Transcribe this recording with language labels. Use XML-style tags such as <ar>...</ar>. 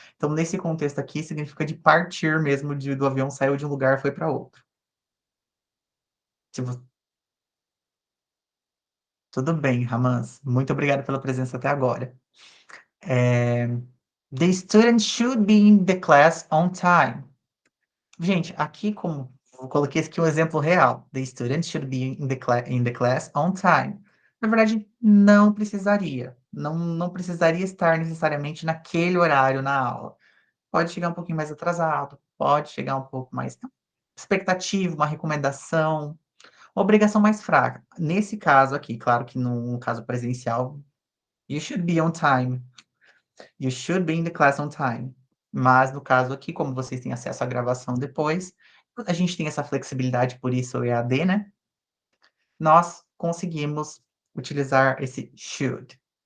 <pt>Então, nesse contexto aqui, significa de partir mesmo do avião, saiu de um lugar, foi para outro. Se vo Tudo bem, Ramans, muito obrigado pela presença até agora.</pt> <en>Eh, the student should be in the class on time.</en> <pt>Gente, aqui como eu coloquei aqui um exemplo real.</pt> <en>The student should be in the class on time.</en> <pt>Na verdade, não precisaria. Não precisaria estar necessariamente naquele horário na aula. Pode chegar um pouquinho mais atrasado, pode chegar um pouco mais expectativa, uma recomendação, uma obrigação mais fraca. Nesse caso aqui, claro que num caso presencial,</pt> <en>you should be on time. You should be in the class on time.</en> <pt>Mas no caso aqui, como vocês têm acesso à gravação depois, a gente tem essa flexibilidade, por isso o EAD, né? Nós conseguimos utilizar esse should.</pt>